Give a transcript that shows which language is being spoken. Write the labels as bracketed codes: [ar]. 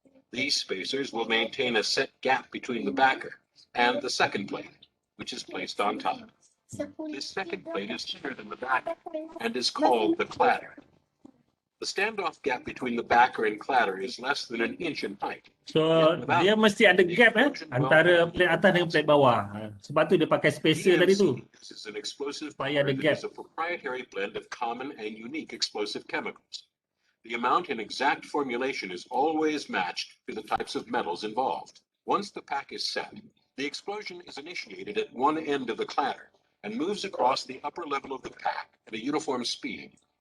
[en] These spacers will maintain a set gap between the backer and the second plate, which is placed on top. This second plate is thinner than the backer and is called the cladder. The standoff gap between the backer and cladder is less than an inch in height. [ms] So dia mesti ada gap antara plate atas dengan plate bawah. Sebab tu dia pakai spacer tadi tu. [en] This is an explosive [ms] Supaya ada gap. [en] a proprietary blend of common and unique explosive chemicals. The amount and exact formulation is always matched to the types of metals involved. Once the pack is set, the explosion is initiated at one end of the cladder and moves across the upper level of the pack at a uniform speed.